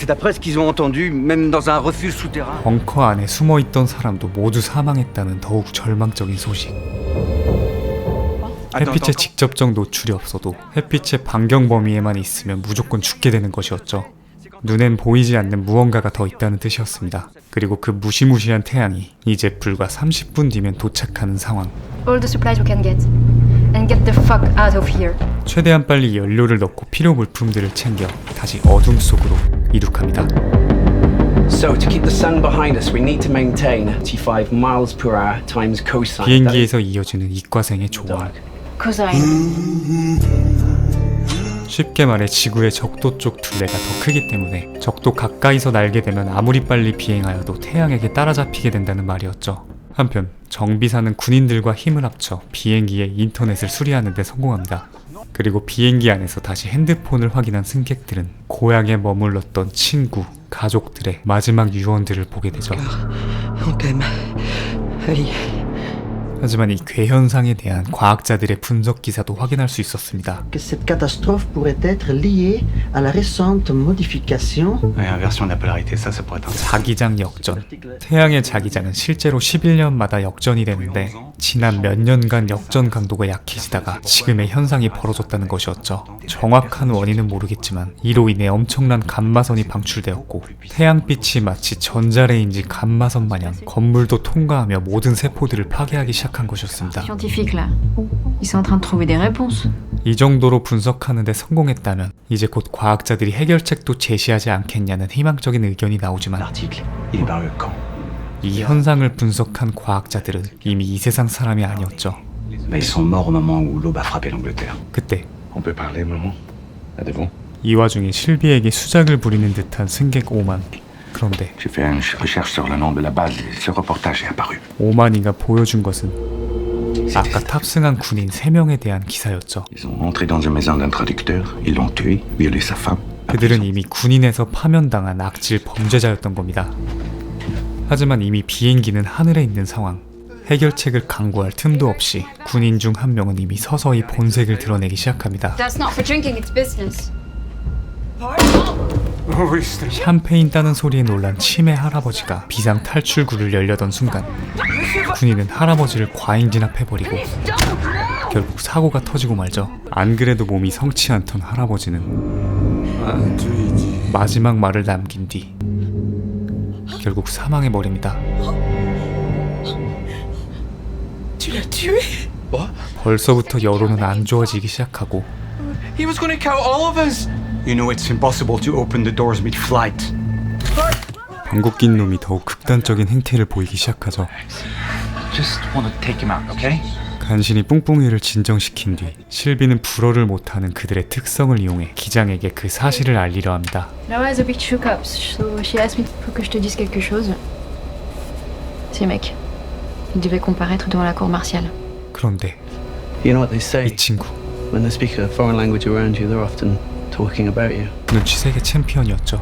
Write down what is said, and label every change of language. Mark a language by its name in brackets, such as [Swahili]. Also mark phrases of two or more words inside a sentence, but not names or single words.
[Korean] 벙커 안에 숨어있던 사람도 모두 사망했다는 더욱 절망적인 소식. 햇빛에 직접적 노출이 없어도 햇빛의 반경 범위에만 있으면 무조건 죽게 되는 것이었죠. 눈엔 보이지 않는 무언가가 더 있다는 뜻이었습니다. 그리고 그 무시무시한 태양이 이제 불과 30분 뒤면 도착하는 상황. [English] All the supplies we can get. And get the fuck out of here. [Korean] 최대한 빨리 연료를 넣고 필요 물품들을 챙겨 다시 어둠 속으로 이륙합니다. [English] So to keep the sun behind us, we need to maintain 85 miles per hour times cosine. [Korean] 비행기에서 이어지는 이과생의 조언. Cosine. 쉽게 말해 지구의 적도 쪽 둘레가 더 크기 때문에 적도 가까이서 날게 되면 아무리 빨리 비행하여도 태양에게 따라잡히게 된다는 말이었죠. 한편 정비사는 군인들과 힘을 합쳐 비행기의 인터넷을 수리하는 데 성공합니다. 그리고 비행기 안에서 다시 핸드폰을 확인한 승객들은 고향에 머물렀던 친구, 가족들의 마지막 유언들을 보게 되죠. 하지만 이 괴현상에 대한 과학자들의 분석 기사도 확인할 수 있었습니다. [French] Que cette catastrophe pourrait être liée à la récente modification. Inversion de la polarité, ça pourrait être un... [Korean] 자기장 역전. 태양의 자기장은 실제로 11년마다 역전이 되는데 지난 몇 년간 역전 강도가 약해지다가 지금의 현상이 벌어졌다는 것이었죠. 정확한 원인은 모르겠지만 이로 인해 엄청난 감마선이 방출되었고 태양빛이 마치 전자레인지 감마선 마냥 건물도 통과하며 모든 세포들을 파괴하기 시작한 것이었습니다. [French] Scientifiques là. Ils sont en train de trouver des réponses. [Korean] 이 정도로 분석하는 데 성공했다면 이제 곧 과학자들이 해결책도 제시하지 않겠냐는 희망적인 의견이 나오지만 [French] L'article, il est dans le camp. [Korean] 이 현상을 분석한 과학자들은 이미 이 세상 사람이 아니었죠. [French] Mais ils sont morts au moment où l'aube a frappé l'Angleterre. [Korean] 그때 [French] On peut parler, maman? Avez-vous? [Korean] 이 와중에 실비에게 수작을 부리는 듯한 승객 오만. 그런데 [French] J'ai fait une recherche sur le nom de la base et ce reportage est apparu. [Korean] 오만이가 보여준 것은 아까 탑승한 군인 3명에 대한 기사였죠. [French] Ils ont entré dans une maison d'un traducteur, ils l'ont tué, violé sa femme. [Korean] 그들은 이미 군인에서 파면당한 악질 범죄자였던 겁니다. 하지만 이미 비행기는 하늘에 있는 상황. 해결책을 강구할 틈도 없이 군인 중 한 명은 이미 서서히 본색을 드러내기 시작합니다. [English] That's not for drinking, it's business. [Korean] 샴페인 따는 소리에 놀란 치매 할아버지가 비상 탈출구를 열려던 순간 군인은 할아버지를 과잉 진압해버리고 결국 사고가 터지고 말죠. 안 그래도 몸이 성치 않던 할아버지는 마지막 말을 남긴 뒤 결국 사망해버립니다. 벌써부터 여론은 안 좋아지기 시작하고 [English] He was going to kill all of us. You know it's impossible to open the doors mid-flight. [Korean] 방귀 낀 놈이 더욱 극단적인 행태를 보이기 시작하죠. [English] Just want to take him out, okay? [Korean] 간신히 뿡뿡이를 진정시킨 뒤 실비는 불어를 못하는 그들의 특성을 이용해 기장에게 그 사실을 알리려 합니다. [English] Laura is a bit shook up, so she asked me [French] pour que je te dise quelque chose. Ces mecs, ils devaient comparaître devant la cour martiale. [Korean] 그런데 [English] You know what they say? [Korean] 이 친구 [English] When they speak a foreign language around you, they're often talking about you. [Korean] 눈치 세계 챔피언이었죠.